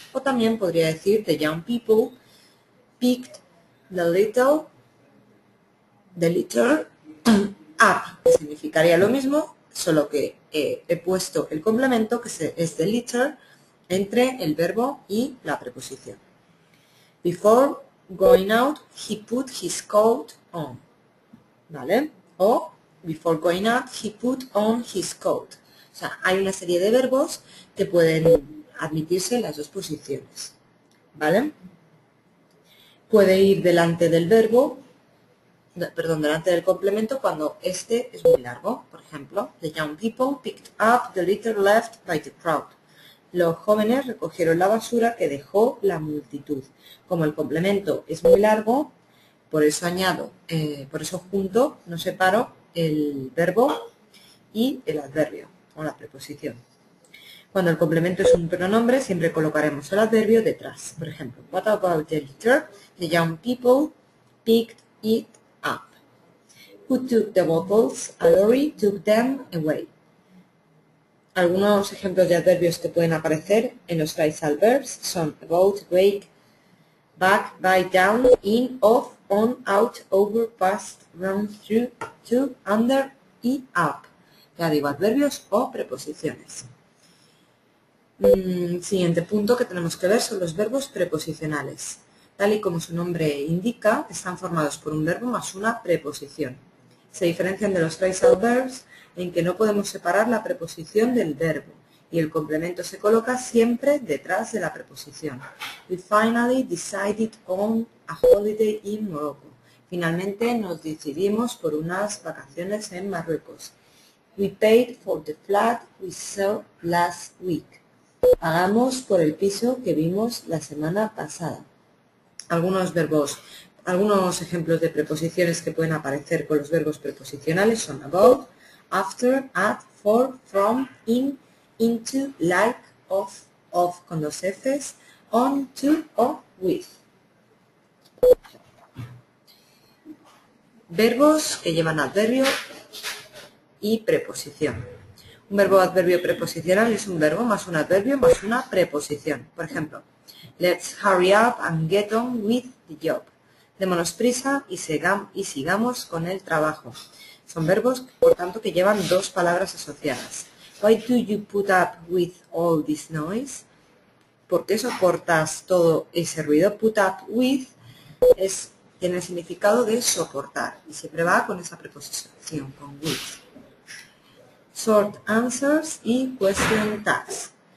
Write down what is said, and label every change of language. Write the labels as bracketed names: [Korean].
[Spanish] O también podría decir [English] the young people picked the litter up, [Spanish] que significaría lo mismo, solo que he puesto el complemento, que es the litter, entre el verbo y la preposición. [English] Before going out, he put his coat on. [Spanish] ¿Vale? [English] O before going out, he put on his coat. [Spanish] O sea, hay una serie de verbos que pueden admitirse en las dos posiciones. ¿Vale? Puede ir delante del verbo, delante del complemento cuando este es muy largo. Por ejemplo, [English] the young people picked up the litter left by the crowd. [Spanish] Los jóvenes recogieron la basura que dejó la multitud. Como el complemento es muy largo, por eso junto, no separo el verbo y el adverbio o la preposición. Cuando el complemento es un pronombre, siempre colocaremos el adverbio detrás. Por ejemplo, [English] what about the litter? The young people picked it up. Who took the bottles? A lorry took them away. [Spanish] Algunos ejemplos de adverbios que pueden aparecer en los phrasal verbs son about, wake, back, by, down, in, off, on, out, over, past, round, through, to, under y up. Ya digo, adverbios o preposiciones. Siguiente punto que tenemos que ver son los verbos preposicionales. Tal y como su nombre indica, están formados por un verbo más una preposición. Se diferencian de los phrasal verbs en que no podemos separar la preposición del verbo y el complemento se coloca siempre detrás de la preposición. [English] We finally decided on a holiday in Morocco. [Spanish] Finalmente nos decidimos por unas vacaciones en Marruecos. [English] We paid for the flat we saw last week. [Spanish] Pagamos por el piso que vimos la semana pasada. Algunos ejemplos de preposiciones que pueden aparecer con los verbos preposicionales son about, after, at, for, from, in, into, like, of con dos Fs, on, to o with. Verbos que llevan adverbio y preposición. Un verbo adverbio preposicional es un verbo más un adverbio más una preposición. Por ejemplo, [English] let's hurry up and get on with the job. [Spanish] Démonos prisa y sigamos con el trabajo. Son verbos, por tanto, que llevan dos palabras asociadas. [English] Why do you put up with all this noise? [Spanish] ¿Por qué soportas todo ese ruido? Put up with tiene el significado de soportar y siempre va con esa preposición, con with. [English] Short answers y question tags.